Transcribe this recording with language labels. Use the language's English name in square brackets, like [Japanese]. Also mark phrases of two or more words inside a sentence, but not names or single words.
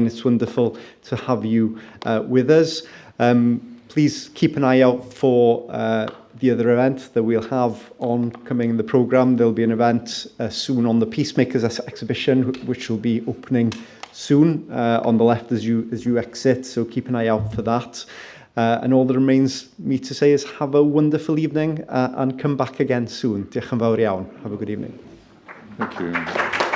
[English] It's wonderful to have you with us. Please keep an eye out for the other event that we'll have coming in the programme. There'll be an event soon on the Peacemakers exhibition, which will be opening soon on the left as you exit. So keep an eye out for that. And all that remains me to say is have a wonderful evening and come back again soon. [Welsh] Diolch yn fawr iawn. [English] Have a good evening. Thank you.